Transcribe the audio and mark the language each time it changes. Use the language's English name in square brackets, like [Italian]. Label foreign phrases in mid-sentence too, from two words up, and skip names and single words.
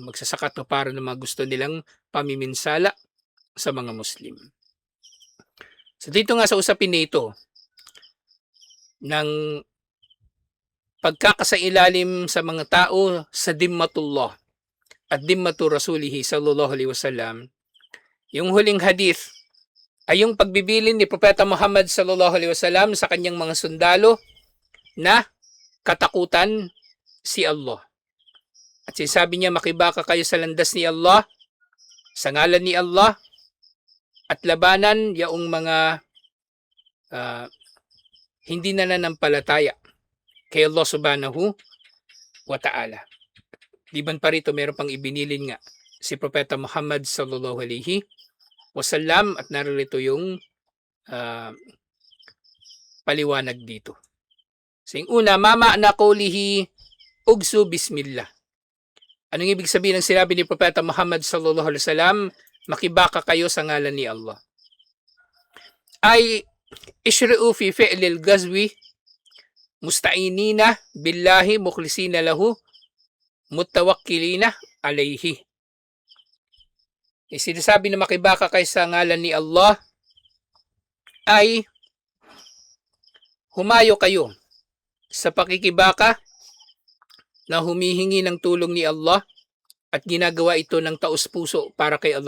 [Filipino] Magsasaka to para na mga gusto nilang pamiminsala sa mga Muslim. So dito nga sa usapin nito ng pagkakasailalim sa mga tao sa dimmatullah at [Arabic] ذمة رسوله صلى الله عليه وسلم, [Filipino] yung huling hadith ay yung pagbibilin ni Propeta Muhammad [Arabic] صلى الله عليه وسلم [Filipino] sa kanyang mga sundalo na katakutan si Allah. At sinasabi niya, makibaka kayo sa landas ni Allah, sa ngalan ni Allah, at labanan yaong mga hindi nananampalataya kay [Arabic] الله سبحانه وتعالى. [Filipino] Liban pa rito, meron pang ibinilin nga si Propeta Muhammad [Arabic] صلى الله عليه وسلم [Filipino] at narito yung paliwanag dito. So yung una, mama na [Arabic] قوله اغزوا بسم الله. [Filipino] Anong ibig sabihin ng sinabi ni Propeta Muhammad [Arabic] صلى الله عليه وسلم, [Filipino] makibaka kayo sa ngalan ni Allah? [Arabic] أي اشرعوا في فعل الغزو مستعينين بالله مخلصين له متوكلين عليه. [Filipino] Sinasabi na makibaka kayo sa ngalan ni Allah ay humayo kayo sa pakikibaka na humihingi ng tulong ni Allah at ginagawa ito ng taos-puso para kay Allah.